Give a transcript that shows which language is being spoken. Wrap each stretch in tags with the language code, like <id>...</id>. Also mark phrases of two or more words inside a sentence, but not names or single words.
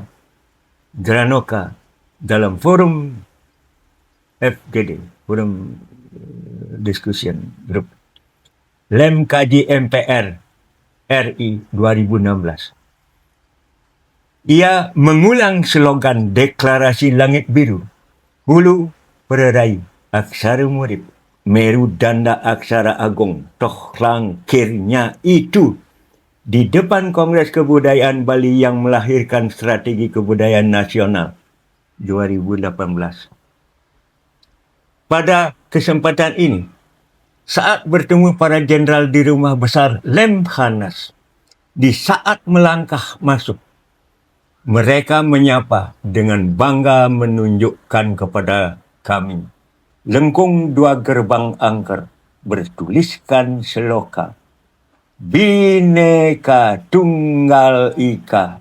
<id>Granoka dalam forum FGD,</id> <en>forum discussion group.</en> <id>Lem Kaji MPR RI 2016. Ia mengulang slogan deklarasi Langit Biru. Hulu Pererai Aksara Murid. Meru Danda Aksara Agung. Toh langkirnya itu di depan Kongres Kebudayaan Bali yang melahirkan Strategi Kebudayaan Nasional 2018. Pada kesempatan ini, saat bertemu para jenderal di Rumah Besar Lemhanas, di saat melangkah masuk, mereka menyapa dengan bangga menunjukkan kepada kami lengkung 2 gerbang angker bertuliskan seloka Bhinneka Tunggal Ika.</id>